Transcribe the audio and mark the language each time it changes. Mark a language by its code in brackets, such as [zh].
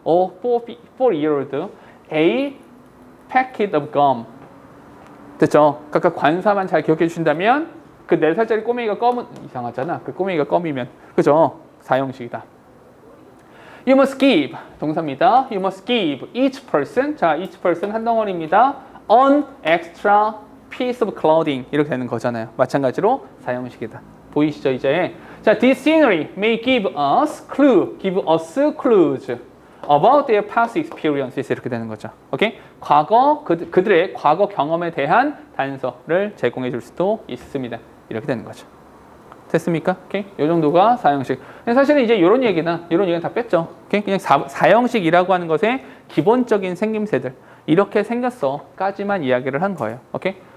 [en] A 4-year-old a packet of gum [ko] 됐죠? 그러니까 관사만 잘 기억해 주신다면 그 4살짜리 꼬맹이가 껌은 이상하잖아. 그 꼬맹이가 껌이면 그죠? 사형식이다. [en] You must give [ko] 동사입니다. [en] You must give each person [ko] 자 [en] each person [ko] 한 덩어리입니다. [en] An extra piece of clothing [ko] 이렇게 되는 거잖아요. 마찬가지로 사형식이다. 보이시죠 이제? 자, [en] this scenery may give us clues about their past experiences [ko] 이렇게 되는 거죠. 오케이? 과거 그들의 과거 경험에 대한 단서를 제공해 줄 수도 있습니다. 이렇게 되는 거죠. 됐습니까? 오케이? 이 정도가 사형식. 사실은 이제 이런 얘기는 다 뺐죠. 오케이? 그냥 사형식이라고 하는 것의 기본적인 생김새들 이렇게 생겼어까지만 이야기를 한 거예요. 오케이?